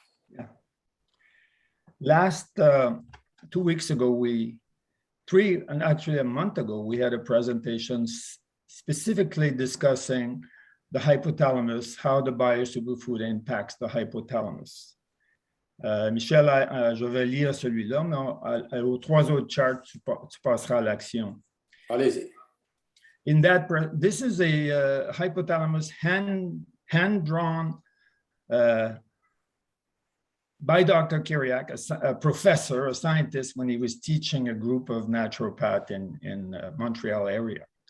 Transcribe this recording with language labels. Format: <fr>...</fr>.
<en>Yeah. Last 2 weeks ago, actually a month ago, we had a presentation specifically discussing the hypothalamus, how the biosuperfood impacts the hypothalamus.</en> <fr>Michel, je vais lire celui-là, mais aux 3 autres charts, tu passeras à l'action. Allez-y.</fr> <en>In that, this is a hypothalamus hand-drawn by Dr. Kiriac, a professor, a scientist, when he was teaching a group of naturopaths in Montreal area.</en>